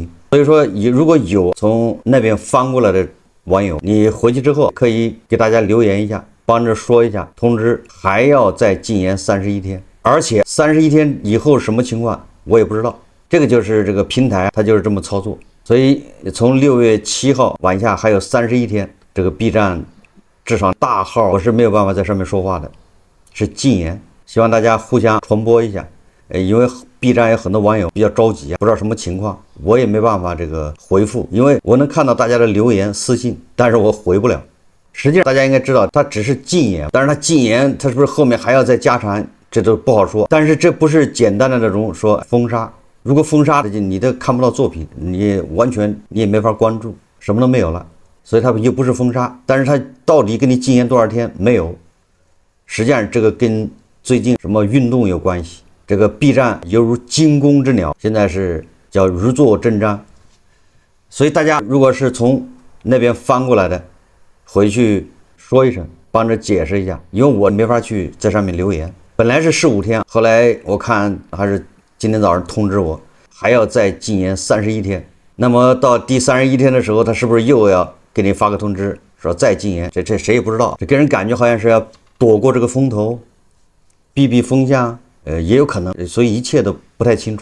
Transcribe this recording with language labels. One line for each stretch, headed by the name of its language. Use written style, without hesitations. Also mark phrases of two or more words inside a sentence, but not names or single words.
Chinese: 所以說如果有從那邊翻過來的網友，你回去之後可以給大家留言一下，幫着說一下，通知還要再禁言31天，而且31天以後什麼情況我也不知道，這個就是這個平台它就是這麼操作。所以從6月7號往下還有31天，這個 B 站至少大號我是沒有辦法在上面說話的，是禁言，希望大家互相傳播一下。因為 B 站有很多網友比較着急，不知道什麼情況，我也沒辦法這個回復，因為我能看到大家的留言私信，但是我回不了。實際上大家應該知道，它只是禁言，但是它禁言，它是不是後面還要再加長，這都不好說。但是這不是簡單的那種說封殺，如果封殺的你都看不到作品，你完全你也沒法關注，什麼都没有了。所以它又不是封殺，但是它到底给你禁言多少天沒有？實際上這個跟最近什麼運動有關係。這個 B 站猶如驚弓之鳥，現在是叫如坐針氈。所以大家如果是從那邊翻過來的，回去說一聲，幫着解釋一下，因為我沒法去在上面留言。本來是15天，後來我看還是今天早上通知我還要再禁言31天。那麼到第31天的時候，他是不是又要給你發個通知說再禁言？這誰也不知道，這給人感覺好像是要躲過這個風頭，避避風向，也有可能，所以一切都不太清楚。